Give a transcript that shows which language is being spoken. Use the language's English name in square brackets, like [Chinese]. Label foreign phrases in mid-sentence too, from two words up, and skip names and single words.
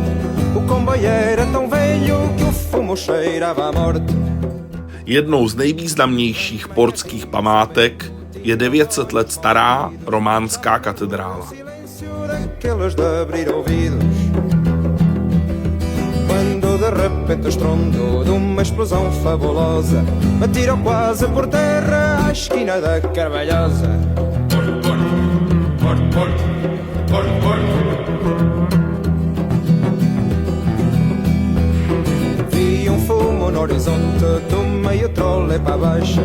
[Portuguese] O comboio era tão velho que o fumo cheirava a morte. [Czech] Jednou z nejvýznamnějších portských památek je 900 let stará románská katedrála. [Portuguese] Daqueles de abrir ouvidos, quando de repente o estrondo de uma explosão fabulosa me atirou quase por terra à esquina da Carvalhosa. Vi fumo no horizonte, tomei o trole para baixo.